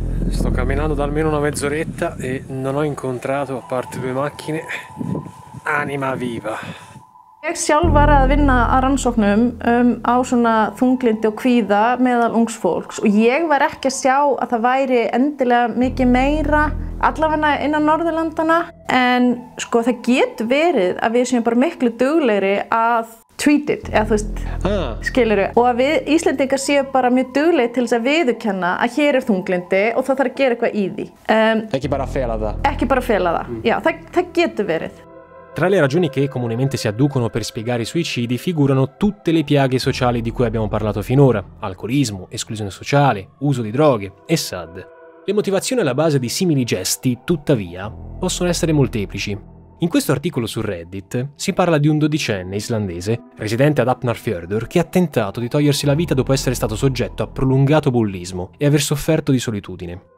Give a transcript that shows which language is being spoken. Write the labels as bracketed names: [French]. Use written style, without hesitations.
[Italian] Sto camminando da almeno una mezz'oretta e non ho incontrato, a parte 2 macchine, anima viva. [Icelandic] Ég sjálf var að vinna að rannsóknum á svona þunglindi og kvíða meðal ungs fólks og ég var ekki að sjá að það væri endilega mikið meira allavega innan Norðurlandana, en sko það getur verið að við séum bara miklu duglegri að [English] treat it, [Icelandic] eða þú veist, skilurðu, og að við Íslendingar séum bara mjög duglegir til þess að viðurkenna að hér er þunglindi og það þarf að gera eitthvað í því. Ekki bara fela það? Ekki bara fela það, já, það getur verið. [Italian] Tra le ragioni che comunemente si adducono per spiegare i suicidi figurano tutte le piaghe sociali di cui abbiamo parlato finora: alcolismo, esclusione sociale, uso di droghe e SAD. Le motivazioni alla base di simili gesti, tuttavia, possono essere molteplici. In questo articolo su Reddit si parla di un 12enne islandese, residente ad Hafnarfjörður, che ha tentato di togliersi la vita dopo essere stato soggetto a prolungato bullismo e aver sofferto di solitudine.